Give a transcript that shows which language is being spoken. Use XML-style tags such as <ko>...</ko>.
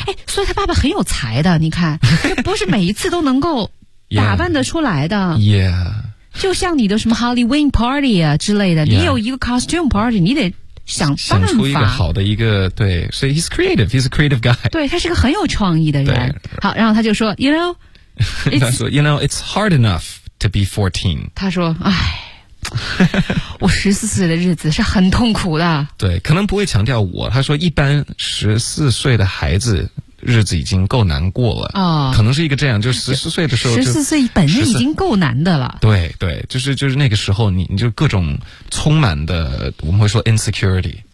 <zh>哎，所以他爸爸很有才的，你看，不是每一次都能够打扮得出来的。</zh> <en>Yeah，</en> <zh>就像你的什么 Halloween party 啊之类的，你有一个 costume party， 你得想办法想出一个好的一个，对，所以</zh> <en>he's creative， he's a creative guy，</en> <zh>对，他是个很有创意的人。好，然后他就说</zh> <en>you know，他说 you know it's hard enough to be 14，</en> <zh>他说哎，我14岁的日子是很痛苦的。对，可能不会强调我，他说一般14岁的孩子日子已经够难过了、哦、可能是一个这样，就是14岁的时候就 14岁本身已经够难的了。对对，就是那个时候你就各种充满的，我们会说 insecurity，</zh>